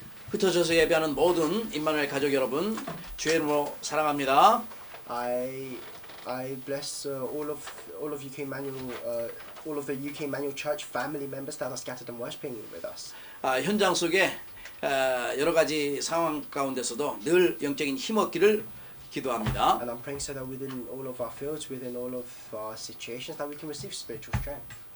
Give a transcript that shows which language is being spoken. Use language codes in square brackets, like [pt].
[ko] 흩어져서 예배하는 모든 임마누엘 가족 여러분, 주의 이름으로 사랑합니다. [en] I bless all of UK Manual, all of the UK Manual Church family members that are scattered and worshiping with us. [ko] 현장 속에 여러 가지 상황 가운데서도 늘 영적인 힘 얻기를 기도합니다. [en] And I'm praying so that within all of our fields, within all of our situations, that we can receive spiritual strength.